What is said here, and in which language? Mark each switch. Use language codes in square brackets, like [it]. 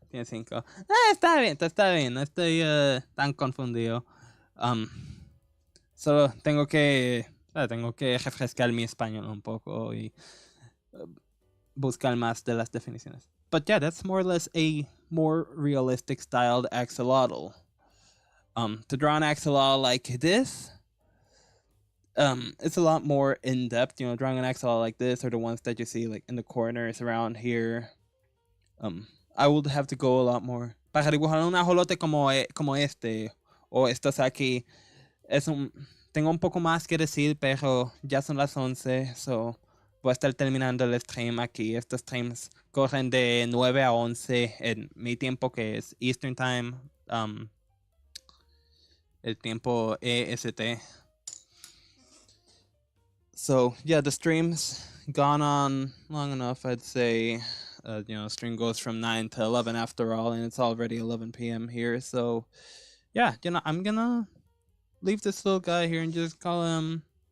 [es] Está bien, no estoy tan confundido. Solo tengo que refrescar mi español un poco y buscar más de las definiciones. [en] But yeah, that's more or less a more realistic styled axolotl. To draw an axolotl like this, it's a lot more in depth. You know, drawing an axolotl like this, or the ones that you see like in the corners around here. I would have to go a lot more. [es] Para dibujar un ajolote como este o estos aquí, tengo un poco más que decir, pero ya son las 11, so voy a estar terminando el stream aquí. Estos streams corren de 9 a 11 en mi tiempo, que es Eastern Time, el tiempo EST. [en] So yeah, the stream's gone on long enough. I'd say, stream goes from 9 to 11 after all, and it's already 11 p.m. here. So yeah, I'm gonna leave this little guy here and just call him.